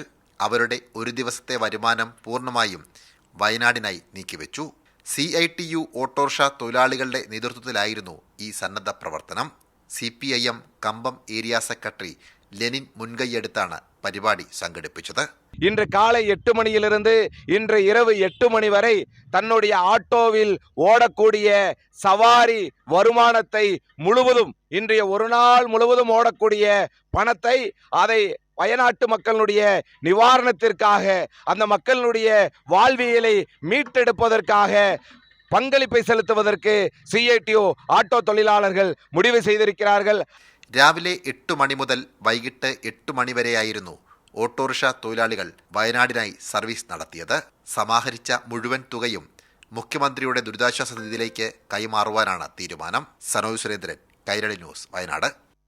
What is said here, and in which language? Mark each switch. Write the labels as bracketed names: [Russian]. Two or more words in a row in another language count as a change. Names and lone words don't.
[Malayalam] അവരുടെ ഒരു ദിവസത്തെ വരുമാനം പൂർണ്ണമായും വയനാടിനായി നീക്കിവെച്ചു. CITU ഓട്ടോറിക്ഷ തൊഴിലാളികളുടെ നേതൃത്വത്തിലായിരുന്നു ഈ സന്നദ്ധ പ്രവർത്തനം. CPIM കമ്പം ഏരിയ സെക്രട്ടറി ലെനിൻ മുൻകൈയെടുത്താണ് പരിപാടി സംഘടിപ്പിച്ചത്. [Tamil] இன்று காலை 8 மணியிலிருந்து இன்று இரவு 8 மணி வரை தன்னுடைய ஆட்டோவில் ஓடக்கூடிய சவாரி வருமானத்தை முழுவதும் இன்றைய ஒரு நாள் முழுவதும் ஓடக்கூடிய பணத்தை அதை வயநாட்டு மக்களுடைய நிவாரணத்திற்காக அந்த மக்களுடைய வாழ்வியலை மீட்டெடுப்பதற்காக பங்களிப்பை செலுத்துவதற்கு CITU ஆட்டோ தொழிலாளர்கள் முடிவு செய்திருக்கிறார்கள். [Malayalam] രാവിലെ 8 മണി മുതൽ വൈകിട്ട് 8 മണി വരെയായിരുന്നു ഓട്ടോറിക്ഷ തൊഴിലാളികൾ വയനാടിനായി സർവീസ് നടത്തിയത്. സമാഹരിച്ച മുഴുവൻ തുകയും മുഖ്യമന്ത്രിയുടെ ദുരിതാശ്വാസ നിധിയിലേക്ക് കൈമാറുവാനാണ് തീരുമാനം. സനോജ് സുരേന്ദ്രൻ, കൈരളി ന്യൂസ്, വയനാട്.